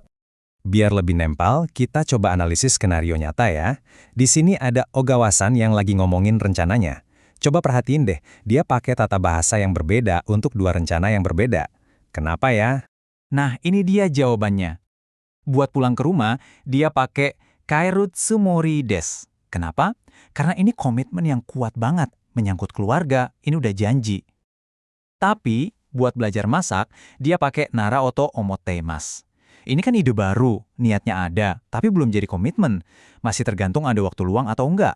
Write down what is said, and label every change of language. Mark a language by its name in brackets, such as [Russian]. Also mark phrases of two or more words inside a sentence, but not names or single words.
[Indonesian] Biar lebih nempel, kita coba analisis skenario nyata ya. Di sini ada Ogawa-san yang lagi ngomongin rencananya. Coba perhatiin deh, dia pakai tata bahasa yang berbeda untuk dua rencana yang berbeda. Kenapa ya? Nah, ini dia jawabannya. Buat pulang ke rumah, dia pakai [Japanese] 帰るつもりです. [Indonesian] Kenapa? Karena ini komitmen yang kuat banget, menyangkut keluarga, ini udah janji. Tapi, buat belajar masak, dia pakai [Japanese] 習おうと思っています. [Indonesian] Ini kan ide baru, niatnya ada, tapi belum jadi komitmen. Masih tergantung ada waktu luang atau enggak.